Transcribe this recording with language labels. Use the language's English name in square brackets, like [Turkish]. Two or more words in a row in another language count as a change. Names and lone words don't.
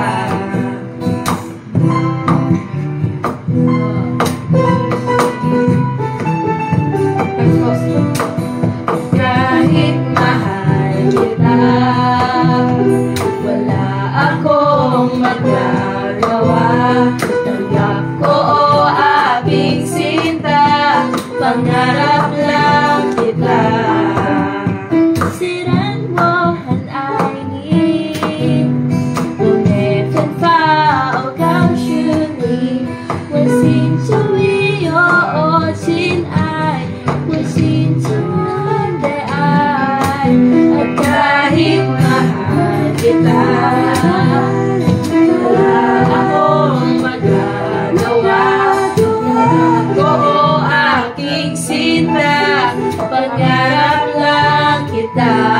[Filipino] Kahit mahal kita, wala akong magagawa. Tanggap ko o aking sinta, pangarap lang kita. [Chinese] 虽然我很爱你，我没办法告诉你，我心中已有情爱，我心中的爱。 [Filipino] At kahit mahal kita, wala akong magagawa. Tanggap ko o aking sinta, pangarap lang kita.